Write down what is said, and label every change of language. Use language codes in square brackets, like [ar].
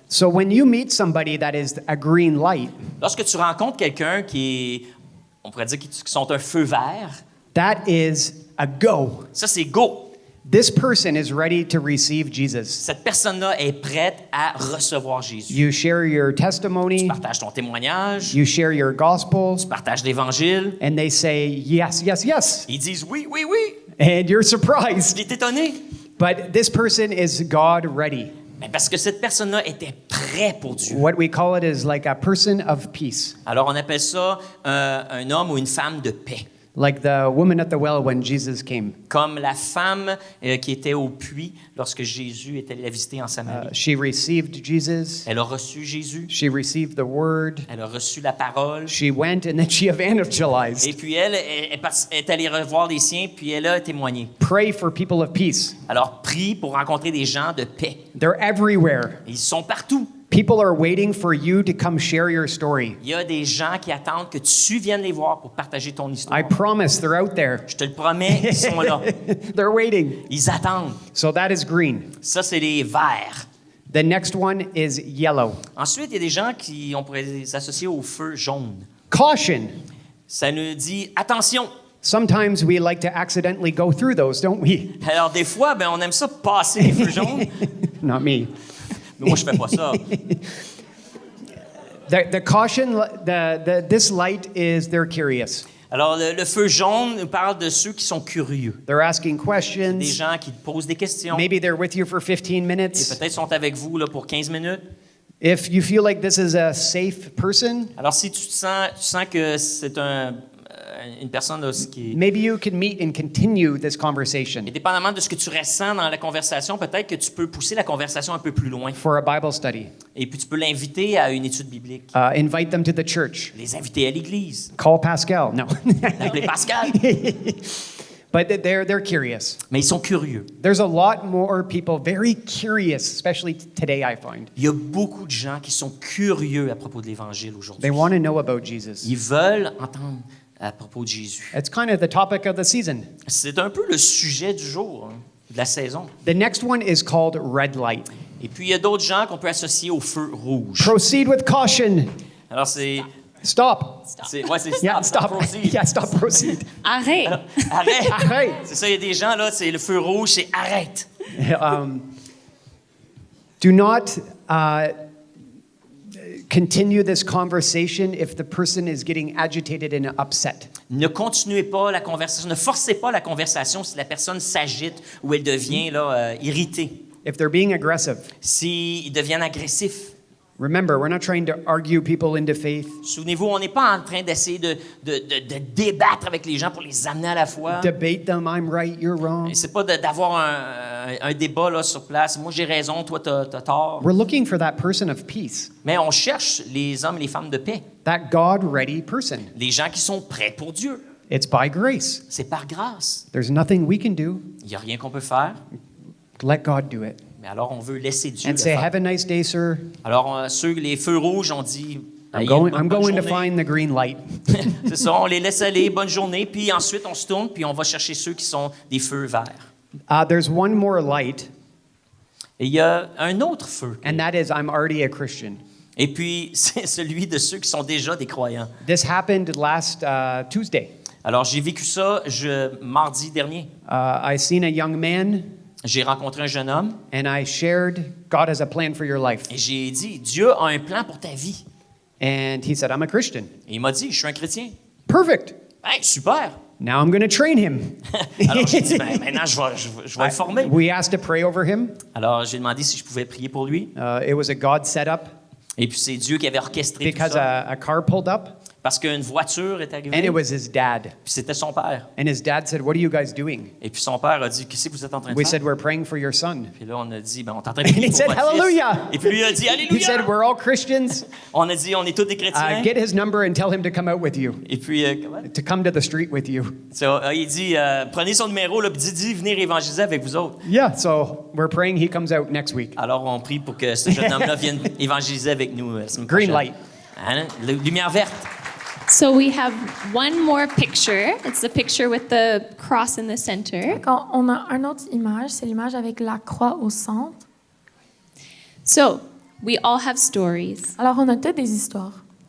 [en] So, when you meet somebody that is a green light, [fr] Lorsque tu rencontres quelqu'un qui est, on pourrait dire, qui sont un feu vert, [en] that is a go. [fr] ça c'est go. [en] This person is ready to receive Jesus. [fr] Cette personne-là est prête à recevoir Jésus. [en] You share your [fr] Tu [en] testimony, [fr] partages ton témoignage, [en] you share your gospel, [fr] tu partages l'Évangile. [en] and they say, yes, yes, yes. [fr] Ils disent oui, oui, oui. [en] And you're surprised. [fr] Il est étonné. [en] But this person is God ready. [fr] Mais parce que cette personne-là était prête pour Dieu. [en] What we call it is like a person of peace, [fr] Alors on appelle ça un homme ou une femme de paix. [en] like the woman at the well when Jesus came. [fr] Comme la femme qui était au puits lorsque Jésus était allé la visiter en Samarie. [en] She received Jesus. [fr] Elle a reçu Jésus, [en] She received the word. [fr] elle a reçu la parole. [en] She went and then she evangelized. [fr] Et puis elle est allée revoir les siens, puis elle a témoigné. [en] Pray for people of peace. [fr] Alors prie pour rencontrer des gens de paix. [en] They're everywhere. [fr] Ils sont partout. [en] People are waiting for you to come share your story. [fr] Il y a des gens qui attendent que tu viennes les voir pour partager ton histoire. [en] I promise they're out there. [fr] Je te le promets, ils sont là. [en] They're waiting. [fr] Ils attendent. [en] So that is green. [fr] Ça, c'est les verts. [en] The next one is yellow. [fr] Ensuite, il y a des gens qui on pourrait s'associer au feu jaune. [en] Caution. [fr] Ça nous dit attention. [en] Sometimes we like to accidentally go through those, don't we? [fr] Alors, des fois, on aime ça passer les feux jaunes. [en] Not me. [fr] Mais moi, je fais pas ça. [en] The caution, this light is they're curious. [fr] Alors, le feu jaune nous parle de ceux qui sont curieux. [en] They're asking [fr] Des [en] questions. [fr] gens qui te posent des questions. [en] Maybe they're with you for 15 [fr] Et [en] minutes. [fr] peut-être sont avec vous là, pour 15 minutes. [en] If you feel like this is a safe person, [fr] Alors, si tu sens que c'est une personne là, qui [en] maybe you can meet and continue this conversation [fr] et dépendamment de ce que tu ressens dans la conversation, peut-être que tu peux pousser la conversation un peu plus loin. [en] for a Bible study. [fr] Et puis, tu peux l'inviter à une étude biblique. [en] Invite them to the church. [fr] Les inviter à l'église. [en] Call Pascal. No. [fr] L'appeler Pascal. [en] But they're curious. [fr] Mais ils sont curieux. [en] There's a lot more people very curious, especially today, I find. [fr] Il y a beaucoup de gens qui sont curieux à propos de l'Évangile aujourd'hui. [en] They want to know about Jesus. [fr] Ils veulent entendre à propos de Jésus. [en] It's kind of the topic of the season. [fr] C'est un peu le sujet du jour, hein, de la saison. [en] The next one is called red light. [fr] Et puis, il y a d'autres gens qu'on peut associer au feu rouge. [en] Proceed with caution. [fr] Alors, c'est... [en] Stop. [fr] Ouais, c'est [en] Yeah, stop. proceed. Yeah, stop. Proceed. [fr] Arrête. Arrête! Arrête. C'est ça, il y a des gens, là, c'est le feu rouge, c'est arrête. [en] Do not continue this conversation if the person is getting agitated and upset. [fr] Ne continuez pas la conversation, ne forcez pas la conversation si la personne s'agite ou elle devient là, irritée. [en] If they're being aggressive. [fr] S'ils deviennent agressifs. [en] Remember, we're not trying to argue people into faith, [fr] Souvenez-vous, on n'est pas en train d'essayer de débattre avec les gens pour les amener à la foi. [en] debate them, I'm right, you're wrong. [fr] Et c'est pas d'avoir un débat là, sur place. Moi, j'ai raison, toi, t'as tort. [en] We're looking for that person of peace, [fr] Mais on cherche les hommes et les femmes de paix. [en] that God-ready person. [fr] Les gens qui sont prêts pour Dieu. [en] It's by grace. [fr] C'est par grâce. [en] There's nothing we can do. [fr] Il n'y a rien qu'on peut faire. [en] Let God do it. [fr] Mais alors, on veut laisser Dieu [en] And [fr] le [en] say, [fr] faire. [en] have a nice day, sir. [fr] Alors, les feux rouges, on dit... [en] I'm [fr] Ayez [en] going, [fr] une bonne [en] I'm going to [fr] journée. [en] find the green light. [fr] C'est ça, on les laisse aller, bonne journée, puis ensuite on se tourne, puis on va chercher ceux qui sont des feux verts. [en] There's one more light, [fr] Et il y a un autre feu. [en] and that is I'm already a Christian. [fr] Et puis, c'est celui de ceux qui sont déjà des croyants. [en] This happened last Tuesday. [fr] Alors, j'ai vécu ça mardi dernier. [en] I seen a young man, [fr] J'ai rencontré un jeune homme [en] and I shared God has a plan for your life. [fr] et j'ai dit, Dieu a un plan pour ta vie. [en] And he said, I'm a Christian. [fr] Et il m'a dit, je suis un chrétien. [en] Perfect. [fr] Hey, super! [en] Now I'm going to train him. [fr] Alors, j'ai dit, ben, maintenant, je vais le former. [en] We asked to pray over him. [fr] Alors, j'ai demandé si je pouvais prier pour lui. [en] It was a God setup [fr] Et puis, c'est Dieu qui avait orchestré tout [en] because [fr] ça. [en] a car pulled up, [fr] Parce qu'une voiture est arrivée. [en] and it was his dad. [fr] Puis c'était son père. [en] And his dad said, what are you guys doing? [fr] Et puis son père a dit, qu'est-ce que vous êtes en train de [en] We [fr] faire? [en] said, we're praying for your son. [fr] Puis là, on a dit, ben, on est en train de [en] And [fr] prier [en] he [fr] pour [en] said, [fr] votre [en] hallelujah. [fr] fils. Et puis lui a dit, [en] He [fr] alléluia. [en] said, we're all Christians. [fr] On a dit, on est tous des chrétiens. [en] Get his number and tell him to come out with you, [fr] Et puis, comment? [en] to come to the street with you. [fr] Il dit, prenez son numéro, là, puis dis venir évangéliser avec vous autres. [en] Yeah, so we're praying he comes out next week. [fr] Alors, on prie pour que ce jeune homme-là vienne évangéliser avec nous. La semaine [en] Green [fr] prochaine. [en] light. [fr] Hein? Lumière verte. [en] So we have one more picture. It's the picture with the cross in the center. [fr] Quand on a une autre image, c'est l'image avec la croix au centre. [en] So we all have stories. [fr] Alors, on a toutes des histoires.